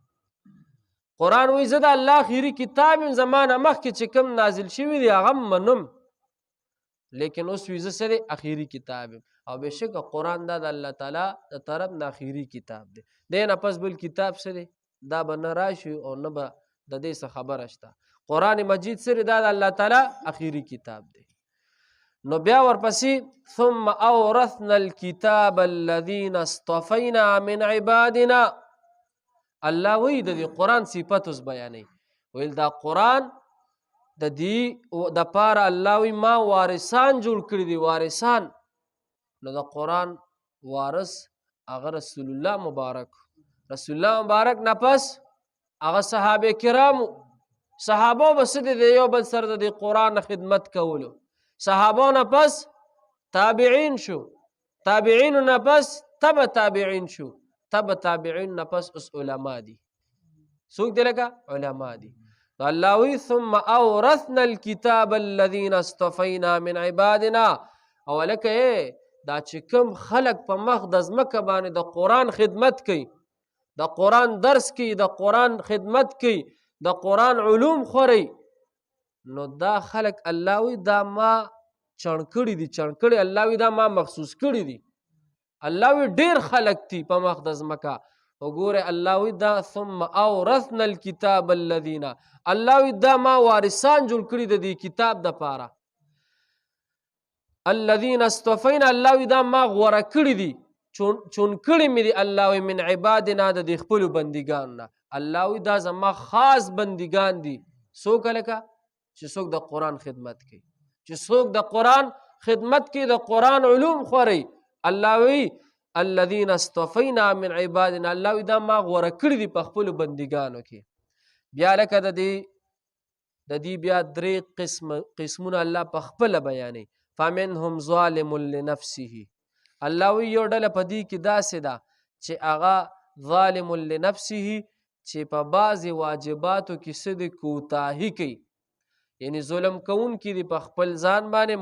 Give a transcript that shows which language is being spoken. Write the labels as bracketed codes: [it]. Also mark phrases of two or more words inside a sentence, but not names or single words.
[ps] قرآن وایي زه د الله اخري کتاب یم زما نه مخکې چې کوم نازل شوي دي هغه هم منم لیکن اوس وایي زه څه دی اخري کتاب یم او بېشکه قرآن دا د الله تعالی د طرف نه اخري کتاب دی. دی نه پس بل کتاب څه دی دا به نه راشي او نه به د دې څه خبره شته. قرآن مجید څه دی دا د الله تعالی اخري کتاب دی. نو بیا ورپسې [ar] ثم اورثنا الكتاب الذين اصطفينا من عبادنا [ps] الله وی د قرآن صفات اوس بیانوي ویل دا قرآن د دې دپاره الله وی ما وارثان جوړ کړي دي، وارثان. نو د قرآن وارث هغه رسول الله مبارک. رسول الله مبارک نه پس هغه صحابه کرامو. صحابه به څه دي د یو بل سره د قرآن خدمت کولو. صحابه نه پس تابعین شو، تابعینو نه پس تبع تابعین شو، تبع تابعین نه پس اوس علما دي. څوک دي لکه علما دي. الله وی [ar] ثم اورثنا الكتاب الذين اصطفينا من عبادنا. [ps] او لکه دا چې کوم خلق په مخ د ځمکه باندې د قرآن خدمت کوي، د قرآن درس کوي، د قرآن خدمت کوي، د قرآن علوم خوري، نو دا خلق الله وی دا ما چڼ کړي دي، چڼ کړي. الله وی دا ما مخصوص کړي دي. الله وی ډیر خلق دي په مخ د ځمکه. وګوره الله وی دا [ar] ثم اورثنا الكتاب الذين، [ps] الله وی دا ما وارثان جوړ کړي د دې کتاب د پاره. [ar] الذين اصطفينا، [ps] الله وی دا ما غوره کړي دي، چون کړي مې دي. الله وی [ar] من عبادنا، [ps] د دې خپل بندګانو نه. الله وی دا زما خاص بندګان دي. څوک لکه چې څوک د قرآن خدمت کوي، چې څوک د قرآن خدمت کوي، د قرآن علوم خوري. الله وی [ar] الذين اصطفينا من عبادنا، [ps] الله وی دا ما غوره کړي دي په خپل بندګانو کې. بیا لکه د دې بیا درې قسمونه الله په خپل بیانوي. [ar] فمنهم ظالم لنفسه، [ps] الله وی یو ډله په دې کې داسې ده چې هغه [ar] ظالم لنفسه، [ps] چې په بعضې واجباتو کې څه د کوتاهي کوي، یعنی ظلم کوونکي دي په خپل ځان باندې.